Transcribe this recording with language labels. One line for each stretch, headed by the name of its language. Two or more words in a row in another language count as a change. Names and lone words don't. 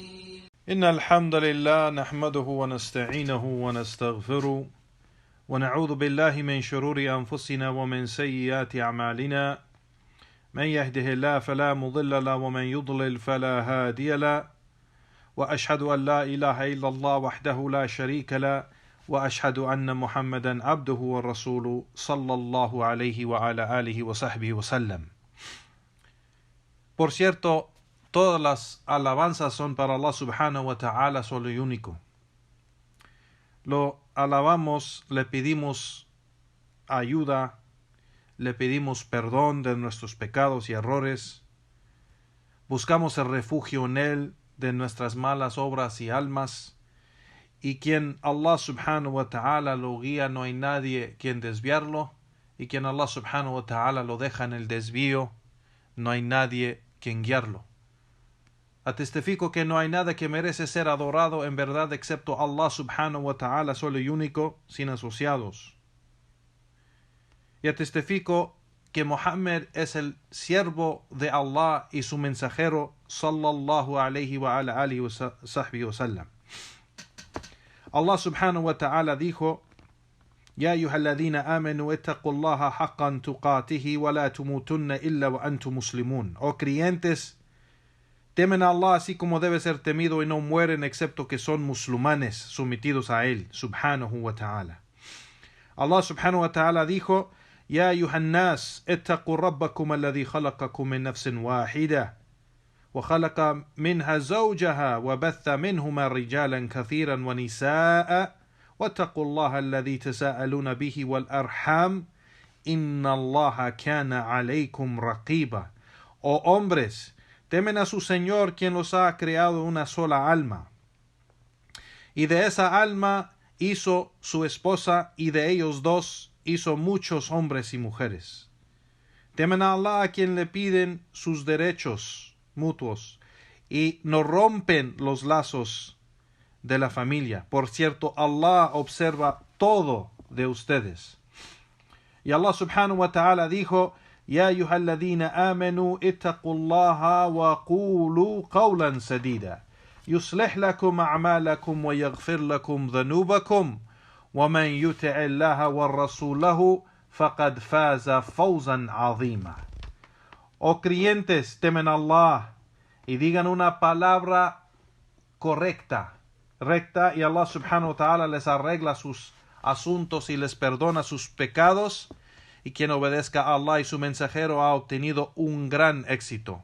Arabic: إن الحمد لله نحمده ونستعينه ونستغفره ونعوذ بالله من شرور أنفسنا ومن سيئات أعمالنا من يهده الله فلا مضل له ومن يضلل فلا هادي له وأشهد أن لا إله إلا الله وحده لا شريك له وأشهد أن محمدا عبده ورسوله صلى الله عليه وعلى آله وصحبه وسلم.
Spanish: Por cierto, todas las alabanzas son para Allah
Arabic: سبحانه وتعالى
Spanish: solo y único. Lo alabamos, le pedimos ayuda, le pedimos perdón de nuestros pecados y errores, buscamos el refugio en Él de nuestras malas obras y almas, y quien Allah
Arabic: سبحانه وتعالى
Spanish: lo guía no hay nadie quien desviarlo, y quien Allah
Arabic: سبحانه وتعالى
Spanish: lo deja en el desvío no hay nadie quien guiarlo. Atestifico que no hay nada que merece ser adorado en verdad excepto Allah
Arabic: سبحانه وتعالى
Spanish: solo y único, sin asociados. Y atestifico que Muhammad es el siervo de Allah y su mensajero
Arabic: صلى الله عليه وعلى آله وصحبه وسلم. الله سبحانه وتعالى dijo: يا أيها الذين آمنوا اتقوا الله حق تقاته ولا تموتن إلا وأنتم مسلمون.
Spanish: Oh creyentes, temen a Allah así como debe ser temido y no mueren excepto que son musulmanes sometidos a Él,
Arabic: سبحانه وتعالى. الله سبحانه وتعالى dijo: يا أيها الناس اتقوا ربكم الذي خلقكم من نفس واحدة وخلق منها زوجها وبث منهما رجالا كثيرا ونساء واتقوا الله الذي تساءلون به والأرحام إن الله كان عليكم رقيبا.
Spanish: Oh hombres, temen a su Señor quien los ha creado una sola alma, y de esa alma hizo su esposa, y de ellos dos hizo muchos hombres y mujeres. Temen a Allah a quien le piden sus derechos mutuos y no rompen los lazos de la familia. Por cierto, Allah observa todo de ustedes.
Arabic: Y الله سبحانه وتعالى dijo: يا أيها الذين آمنوا اتقوا الله وقولوا قولا سديدا يصلح لكم أعمالكم ويغفر لكم ذنوبكم ومن يطع الله ورسوله فقد فاز فوزا عظيما.
Spanish: Oh creyentes, temen a Allah y digan una palabra recta, y Allah
Arabic: سبحانه وتعالى
Spanish: les arregla sus asuntos y les perdona sus pecados, y quien obedezca a Allah y su mensajero ha obtenido un gran éxito.